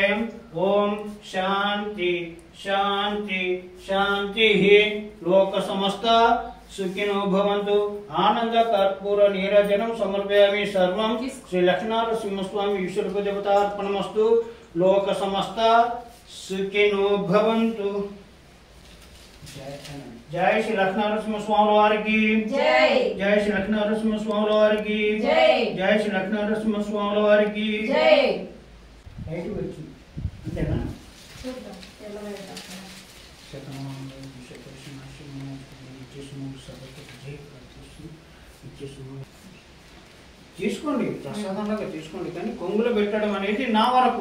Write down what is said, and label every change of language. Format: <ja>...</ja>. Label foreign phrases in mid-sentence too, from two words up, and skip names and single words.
<sa>ओम शांति शांति शांतिः। लोक समस्त सुखिनो भवन्तु। आनंद कर्पूर नीराजनं समर्पयामि। सर्वं श्री लक्ष्मणनरसिंहस्वामी विश्वरूप देवतार्पणमस्तु। लोक समस्त సుఖినో భవంతు.</sa> <te>జై శ్రీ లక్ష్మీనరసింహ స్వామి వారికి జై. జై శ్రీ లక్ష్మీనరసింహ స్వామి వారికి జై. జై శ్రీ లక్ష్మీనరసింహ స్వామి వారికి జై. బయటకు వచ్చి అంతేనా? తీసుకోండి, ప్రసాదంలాగా తీసుకోండి, కానీ కొంగులో పెట్టడం అనేది నా వరకు.</te>